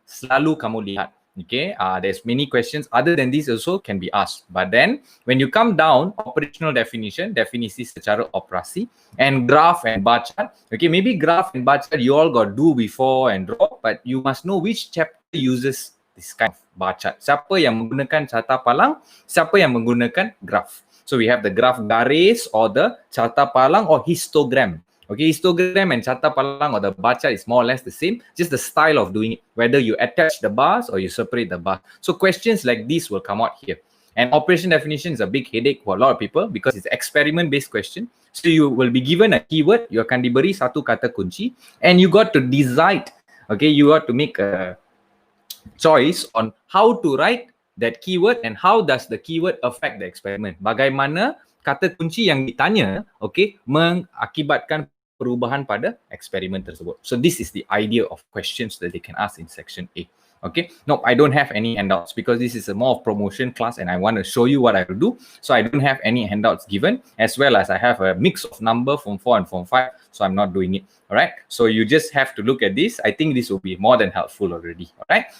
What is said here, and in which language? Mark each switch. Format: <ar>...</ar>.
<ms>Selalu kamu lihat.</ms> <en>Okay, there's many questions other than this also can be asked. But then when you come down, operational definition,</en> <ms>definisi secara operasi,</ms> <en>and graph and bar chart. Okay, maybe graph and bar chart you all got do before and draw, but you must know which chapter uses this kind of bar chart.</en> <ms>Siapa yang menggunakan carta palang, siapa yang menggunakan graph.</ms> <en>So we have the graph garis or the</en> <ms>carta palang</ms> <en>or histogram. Okay, histogram and carta palang or the bar chart is more or less the same, just the style of doing it, whether you attach the bars or you separate the bars. So questions like this will come out here. And operation definition is a big headache for a lot of people because it's experiment-based question. So you will be given a keyword, you</en> <ms>akan diberi satu kata kunci,</ms> <en>and you got to decide, okay, you got to make a choice on how to write that keyword and how does the keyword affect the experiment.</en> <ms>Bagaimana kata kunci yang ditanya, okay, mengakibatkan perubahan pada eksperimen tersebut.</ms> <en>So this is the idea of questions that they can ask in section A. Okay, no, I don't have any handouts because this is a more promotion class and I want to show you what I will do. So I don't have any handouts given, as well as I have a mix of number from 4 and from 5. So I'm not doing it. All right. So you just have to look at this. I think this will be more than helpful already. All right.</en>